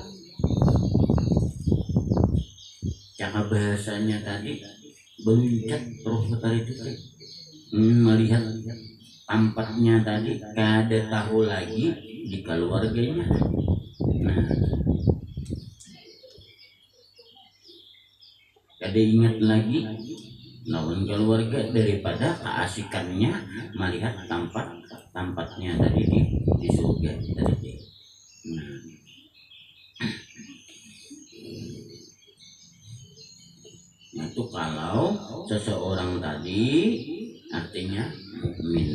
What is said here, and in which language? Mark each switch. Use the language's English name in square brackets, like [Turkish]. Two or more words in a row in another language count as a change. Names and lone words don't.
[Banjar] Cara bahasanya tadi beluncet roh tadi itu melihat tampaknya tadi kada tahu lagi di keluarganya. Nah, kada ingat lagi lawan keluarga daripada keasikannya melihat tampaknya tadi di surga tadi. [Indonesian] Nah, itu kalau seseorang tadi artinya mukmin.